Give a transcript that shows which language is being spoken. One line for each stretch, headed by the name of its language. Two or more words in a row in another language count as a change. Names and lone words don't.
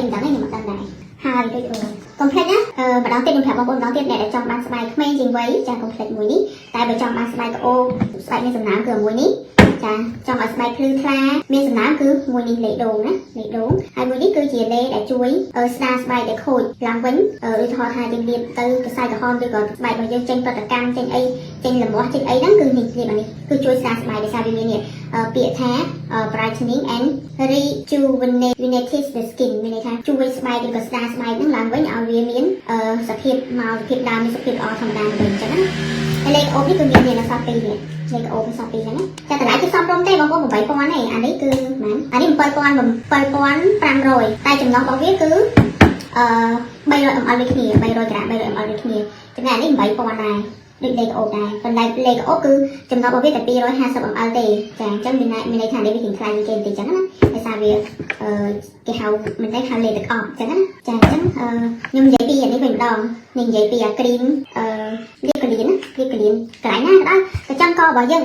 Khmer: មិនដឹងទេខ្ញុំមិនដឹងដែរហើយដូចកុំភ្លេចណាម្ដងទៀតខ្ញុំប្រាប់បងប្អូនម្ដងទៀតអ្នកដែលចង់បានស្បែកក្មេងជាងវ័យចាកុំភ្លេចមួយនេះតែបើចង់បានស្បែកក្អូស្បែកមានសំណើមគឺមួយនេះចាចង់ឲ្យស្បែក ភ្លឺថ្លាមានសំណើមគឺមួយនេះលេដូងណាលេដូងហើយមួយនេះគឺជាលេដែលជួយស្ដារស្បែកដែលខូចឡើងវិញឧទាហ រណ៍ថាយើងលាបទៅកសែក្រហមឬក៏ស្បែករបស់យើងចេញប្រតិកម្មចេញអីចេញលំមាស់ចេញអីហ្នឹងគឺនេះលាបអានេះគឺជួយស្ដារស្បែកដោយសារវាមាននេះពាក្យថា
English: brightening and rejuvenates the skin
Khmer: មានន័យថាជួយស្បែកឬក៏ស្ដារស្បែកហ្នឹងឡើងវិញឲ្យវាមានសភាពដើមមានសភាពល្អធម្មតាវិញអញ្ចឹងណាហើយលេខអូបនេះគឺមានអក្សរ2នេះលេខអូបអក្សរ2ហ្នឹងណាចាតម្លៃគឺសមរម្យទេបងប្អូន8000ទេអានេះគឺប៉ុន្មានអានេះ 7500តែចំណុះរបស់វាគឺ300 ml ដូចគ្នា300 ក្រាម300 ml ដូចគ្នាចំណែកនេះ8000ដែរដូចលេខអូបដែរប៉ុន្តែលេខអូបគឺចំណុះរបស់វាតែ250 ml ទេចាអញ្ចឹងមានន័យថានេះវាជាថ្លៃជាងគេបន្តិចអញ្ចឹងណាដោយសារវាគេហៅមិនទេហៅលេខទឹកអប់អញ្ចឹងណាចាអញ្ចឹងខ្ញុំនិយាយពីអានេះវិញម្ដងនេះនិយាយពីអាគ្រីមលៀបកលៀនកន្លែងណាក៏ដោយតែចង់ករបស់យើងដែល